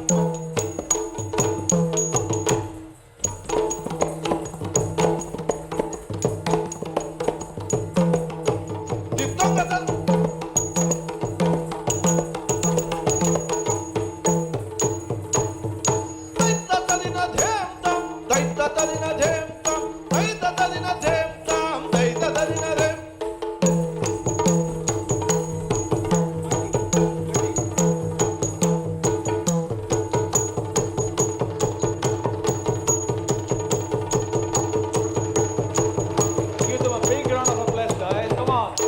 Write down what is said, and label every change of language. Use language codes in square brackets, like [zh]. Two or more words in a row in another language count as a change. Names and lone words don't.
[en] ದಿತ್ತಂಗದ ದೈತತಲಿನ ಧೇಂ ತಂ ದೈತತಲಿನ ಧೇಂ ತಂ ದೈತತಲಿನ ಧೇಂ ತಂ ದೈತತಲಿನ ಧೇಂ Give them a big round of applause, guys. Come on.